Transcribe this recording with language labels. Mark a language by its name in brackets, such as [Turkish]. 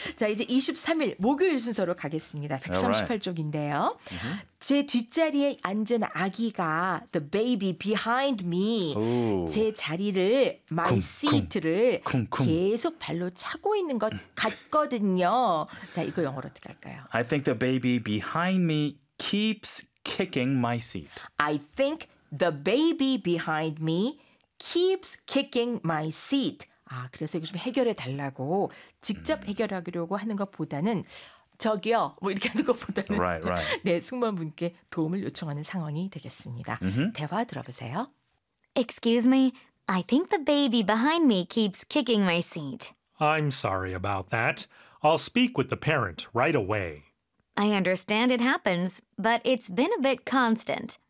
[Korean] 자, 이제 23일 목요일 순서로 가겠습니다. 138쪽인데요. Mm-hmm. 제 뒷자리에 앉은 아기가 [English] the baby behind me Ooh. 제 자리를 my 쿵, seat를 쿵, 쿵. [Korean] 계속 발로 차고 있는 것 같거든요. 자, 이거 영어로 어떻게 할까요? [English] I think the baby behind me keeps kicking my seat. I think the baby behind me keeps kicking my seat. [Korean] 아, 그래서 이거 좀 해결해 달라고 직접 해결하려고 하는 것보다는 저기요. 뭐 이렇게 하는 것보다는 [English] right, right. [Korean] 네, 승무원분께 도움을 요청하는 상황이 되겠습니다. Mm-hmm. 대화 들어보세요. [English] Excuse me. I think the baby behind me keeps kicking my seat. I'm sorry about that. I'll speak with the parent right away. I understand it happens, but it's been a bit constant.